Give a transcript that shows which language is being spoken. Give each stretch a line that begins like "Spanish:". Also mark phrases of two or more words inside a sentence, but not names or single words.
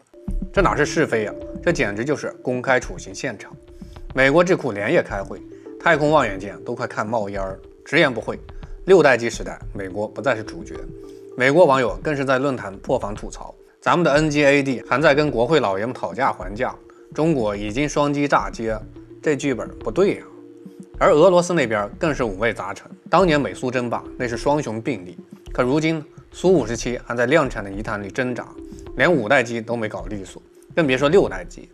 Chinese: 這哪是是非啊，這簡直就是公開處刑現場。美國智庫连夜開会，太空望遠鏡都快看冒烟儿，直言不讳，6代機时代美國不再是主角。美国网友更是在論壇破防吐槽，咱們的 NGAD 還在跟国会老爺們討價還價，中國已經雙机炸街，這劇本不對呀。而俄羅斯那邊更是五味雜陳，當年美蘇爭霸那是雙雄并立，可如今蘇57還在量產的泥潭裡掙扎，連5代機都沒搞利索，更別說6代機。